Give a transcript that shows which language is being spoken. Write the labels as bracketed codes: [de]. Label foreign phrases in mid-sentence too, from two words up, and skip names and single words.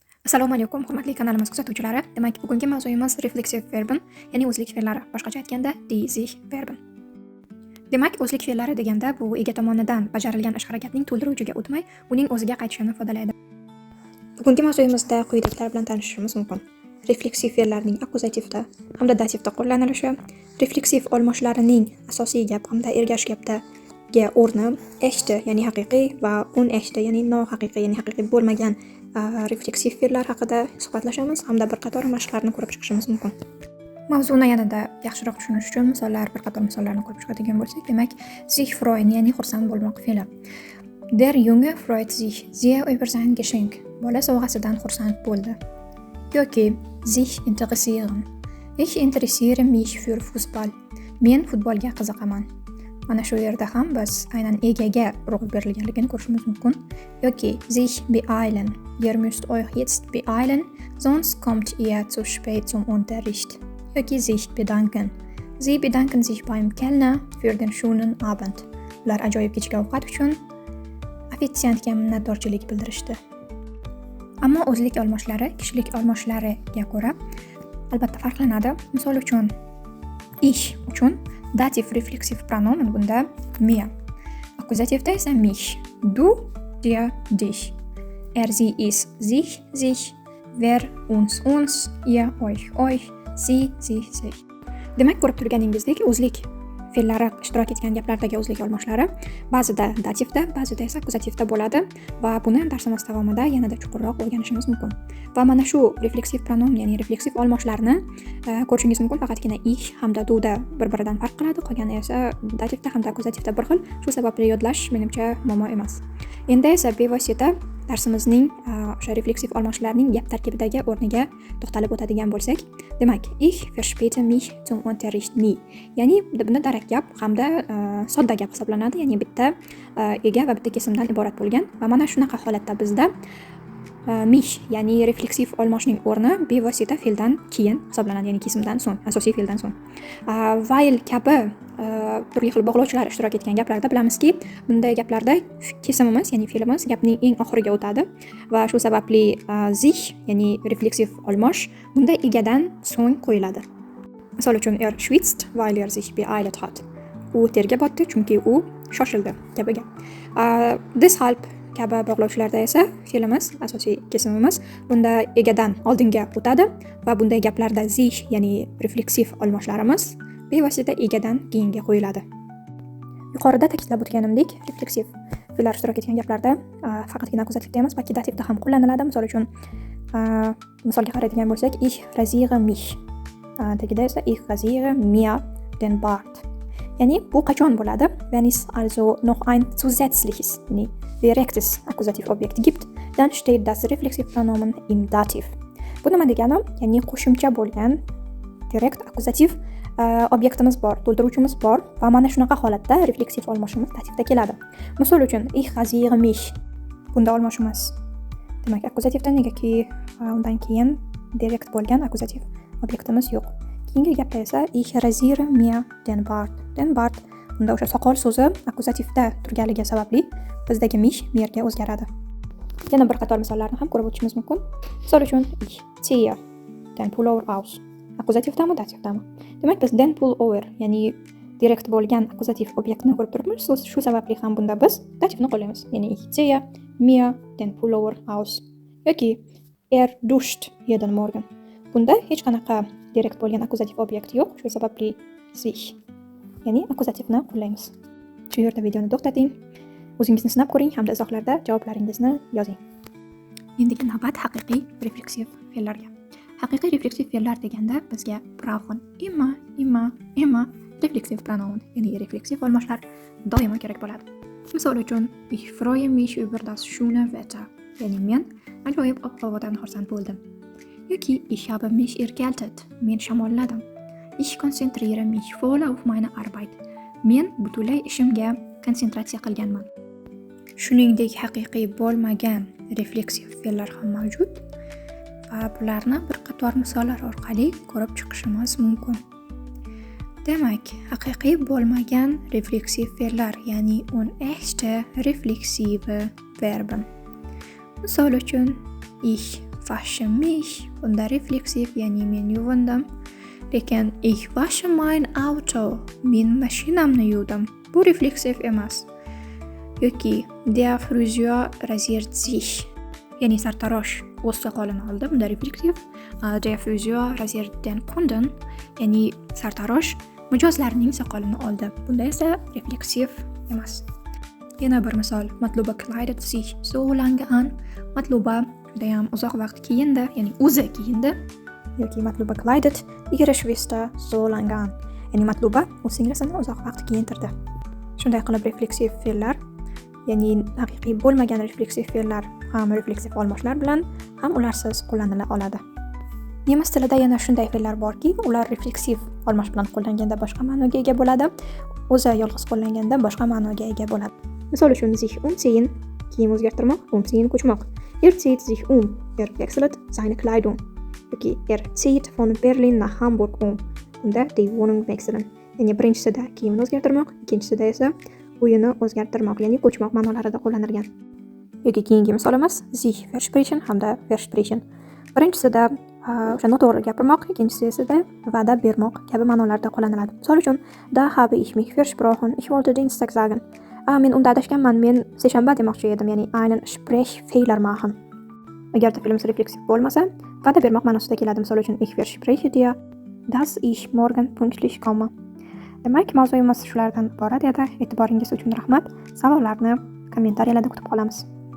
[uz] Assalomu alaykum, hurmatli kanalimiz kuzatuvchilari. Demak, bugungi mavzuyimiz [de] refleksiv verben, [uz] ya'ni o'zlik fe'llari. Boshqacha aytganda, [de] die sich verben. [uz] Demak, o'zlik fe'llari deganda bu ega tomonidan bajarilgan ish harakatning to'ldiruvchiga o'tmay, uning o'ziga qaytishini ifodalaydi. Bugungi mavzuyimizda quyidagilar bilan tanishishimiz mumkin. Refleksiv fe'llarning akkuzativda hamda dativda qo'llanilishi, refleksiv olmoshlarining asosiy gap hamda ergash gapdagi o'rni, echte, ya'ni haqiqiy va unechte, ya'ni nohaqiqiy, ya'ni haqiqiy bo'lmagan refleksiv fe'llar haqida suhbatlashamiz hamda bir qator mashqlarni ko'rib chiqishimiz mumkin. Mavzuni yanada yaxshiroq tushunish uchun bir qator misollarni ko'rib chiqadigan bo'lsak, demak, [de] sich freuen, [uz] ya'ni xursand bo'lmoq fe'li. [de] Der Junge freut sich sehr über sein Geschenk. [uz] Bola sovg'asidan xursand bo'ldi. [de] Yoki sich interessieren. Ich interessiere mich für Fußball. [uz] Men futbolga qiziqaman. Mana shu yerda ham biz aynan egaga urg'u berilganligini ko'rishimiz mumkin. [de] Yoki sich beeilen. Ihr müsst euch jetzt beeilen, sonst kommt ihr zu spät zum Unterricht. Yoki sich bedanken. Sie bedanken sich beim Kellner für den schönen Abend. [uz] Ular ajoyib kechki ovqat uchun ofitsiantga minnatdorchilik bildirishdi. Ammo o'zlik olmoshlari kishilik olmoshlariga ko'ra albatta farqlanadi. Misol uchun ich uchun dativ [de] refleksiv pronomen [uz] bunda mir. Akkuzativda esa mich. [de] Du, dir, dich. Er, sie, is, sich, wer, uns, ihr, euch, sie, sich. [uz] Demak, ko'rib turganingizdek, o'zlik fe'llari ishtirok etgan gaplardagi o'zlik olmoshlari ba'zida dativda, ba'zida esa akkuzativda bo'ladi va buni darsimiz davomida yanada chuqurroq o'rganishimiz mumkin. Va mana shu [de] refleksiv pronomen, [uz] ya'ni refleksiv olmoshlarini ko'rishingiz mumkin faqatgina ich hamda duda bir-biridan farq qiladi, qolgani esa dativda hamda akkuzativda bir xil. Shu sababli yodlash menimcha muammo emas. Endi esa bevosita darsimizning o'sha refleksiv olmoshlarining gap tarkibidagi o'rniga to'xtalib o'tadigan bo'lsak, demak, [de] ich verspäte mich zum Unterricht nie. [uz] Ya'ni bunda darak gap hamda sodda gap hisoblanadi, ya'ni bitta ega va bitta kesimdan iborat bo'lgan va mana shunaqa holatda bizda mich, ya'ni refleksiv olmoshning o'rni bevosita fe'ldan keyin hisoblanadi, ya'ni kesimdan so'ng, asosiy fe'ldan so'ng. While kabi turli xil bog'lovchilar ishtirok etgan gaplarda bilamizki, bunday gaplarda kesimimiz, ya'ni fe'limiz gapning eng oxiriga o'tadi va shu sababli sich, ya'ni refleksiv olmosh bunda egadan so'ng qo'yiladi. Misol uchun [de] schwitzt, weil sich beeilt hat. [uz] U terga botdi, chunki u shoshildi kabi gap. Deshalb kabi bog'lovchilarda esa fe'limiz, asosiy kesimimiz bunda egadan oldinga o'tadi va bunday gaplarda sich, ya'ni refleksiv olmoshlarimiz bevosita egadan keyinga qo'yiladi. Yuqorida ta'kidlab o'tganimdek, refleksiv fe'llar ishtirok etgan gaplarda faqatgina akkuzativda emas, balki dativda ham qo'llaniladi. Misol uchun misolga qaraydigan bo'lsak, [de] ich rasiere mich. [uz] Tagida esa [de] ich rasiere mir den Bart. [uz] Ya'ni bu qachon bo'ladi? [de] Wenn es also noch ein zusätzliches, ya'ni direktes Akkusativobjekt gibt, dann steht das Reflexivpronomen im Dativ. [uz] Bu nima degani? Ya'ni qo'shimcha bo'lgan direkt akkusativ obyektimiz bor, to'ldiruvchimiz bor va mana shunaqa holatda refleksiv olmoshimiz dativda keladi. Misol uchun [de] ich rasiere mich. [uz] Bunda olmoshimiz demak akkuzativda, negaki undan keyin direkt bo'lgan akkusativ obyektimiz yo'q. Keyingi gapda esa [de] ich rasiere mir den Bart. Den Bart [uz] bunda o'sha soqol so'zi akkuzativda turganligi sababli bizdagi mich mirga o'zgaradi. Yana bir qator misollarni ham ko'rib o'tishimiz mumkin. Misol uchun [de] ich ziehe den Pullover aus. [uz] Akkuzativdami, dativdami? Demak, biz [de] den Pullover, [uz] ya'ni direkt bo'lgan akkuzativ obyektni ko'rib turibmiz. Shu sababli ham bunda biz dativni qo'llaymiz. [de] Ya'ni ich ziehe mir den Pullover aus yoki duscht jeden Morgen. [uz] Bunda hech qanaqa direkt bo'lgan akkuzativ obyekt yo'q. Shu sababli sich, ya'ni akkuzativni qo'llaymiz. Shu yerda videoni to'xtating. O'zingizni sinab ko'ring hamda izohlarda javoblaringizni yozing. Endi navbat haqiqiy refleksiv fe'llarga. Haqiqiy refleksiv fe'llar deganda bizga [de] brauchen immer refleksiv pronomen, [uz] ya'ni refleksiv olmoshlar doimo kerak bo'ladi. Misol uchun [de] ich freue mich über das schöne Wetter, [uz] ya'ni men ajoyib ob-havodan xursand bo'ldim. [de] Yoki ich habe mich erkältet, [uz] men shamolladim. [de] Ich konzentriere mich voll auf meine Arbeit. [uz] Men butunlay ishimga konsentratsiya qilganman. Shuningdek, haqiqiy bo'lmagan refleksiv fe'llar ham mavjud va bularni bir qator misollar orqali ko'rib chiqishimiz mumkin. Demak, haqiqiy bo'lmagan refleksiv fe'llar, ya'ni [de] unechte refleksive Verben. [uz] Misol uchun [de] ich wasche mich. [uz] Bunda refleksiv, ya'ni men yuvindim. [de] Lekin ich wasche mein Auto. [uz] Men mashinamni yuvdim. Bu refleksiv emas. [de] Yoki der Friseur rasiert sich. [uz] Ya'ni sartarosh o'z soqolini oldi. Bunda refleksiv. [de] Der Friseur rasiert den Kunden. [uz] Ya'ni sartarosh mijozlarning soqolini oldi. Bunda esa refleksiv emas. Yana bir misol. [de] Matluba kleidet sich so lange an. [uz] Matluba judayam uzoq vaqt kiyindi, ya'ni o'zi kiyindi. [de] Yoki Matluba kleidet ihre Schwester so lange an. [uz] Ya'ni Matluba o'z singlisini uzoq vaqt kiyintirdi. Shunday qilib refleksiv fe'llar, ya'ni haqiqiy bo'lmagan refleksiv fe'llar ham refleksiv olmoshlar bilan ham ularsiz qo'llanila oladi. Nemis tilida yana shunday fe'llar borki, ular refleksiv olmosh bilan qo'llanganda boshqa ma'noga ega bo'ladi, o'zi yolg'iz qo'llanganda boshqa ma'noga ega bo'ladi. Misol uchun [de] sich umziehen, [uz] kiyim o'zgartirmoq, umziehen ko'chmoq. [de] Zieht sich wechselt seine Kleidung. Yoki zieht von Berlin nach Hamburg Bunda die Wohnung wechseln. [uz] Ya'ni birinchisida kiyimni o'zgartirmoq, ikkinchisida esa uyini o'zgartirmoq, ya'ni ko'chmoq ma'nolarida qo'llanilgan. Yoki keyingi misolimiz [de] sich versprechen [uz] hamda versprechen. Birinchisida o'sha noto'g'ri gapirmoq, ikkinchisida va'da bermoq kabi ma'nolarda qo'llaniladi. Misol uchun [de] da habe ich mich versprochen, ich wollte Dienstag sagen. [uz] Men unda adashganman, men seshanba demoqchi edim, ya'ni [de] einen Sprechfehler machen. [uz] Agarda fe'limiz refleksiv bo'lmasa, va'da bermoq ma'nosida keladi. Misol uchun [de] ich verspreche dir, dass ich morgen pünktlich komme. [uz] Demak, mavzuyimiz shulardan iborat edi. E'tiboringiz uchun rahmat. Savollarni kommentariyalarda kutib qolamiz.